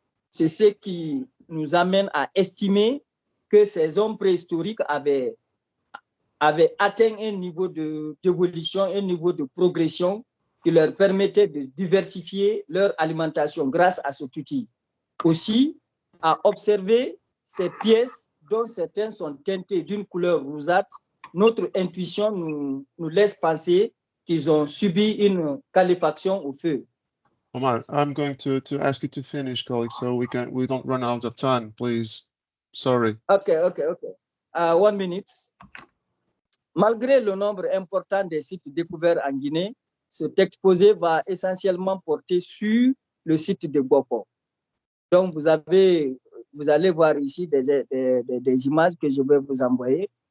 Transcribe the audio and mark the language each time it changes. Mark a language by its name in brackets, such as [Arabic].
[French] C'est ce qui nous amène à estimer que ces hommes préhistoriques avaient atteint un niveau d'évolution, un niveau de progression qui leur permettait de diversifier leur alimentation grâce à cet outil. Aussi, à observer ces pièces, dont certaines sont teintées d'une couleur rougeâtre, notre intuition nous laisse penser qu'ils ont subi une qualification au feu. [English] Omar, I'm going to ask you to finish, colleague, so we don't run out of time, please. Sorry. Okay. 1 minute. [French] Malgré le nombre important des sites découverts en Guinée, cet exposé va essentiellement porter sur le site de Goko. Donc, vous allez voir ici des images que je vais vous envoyer.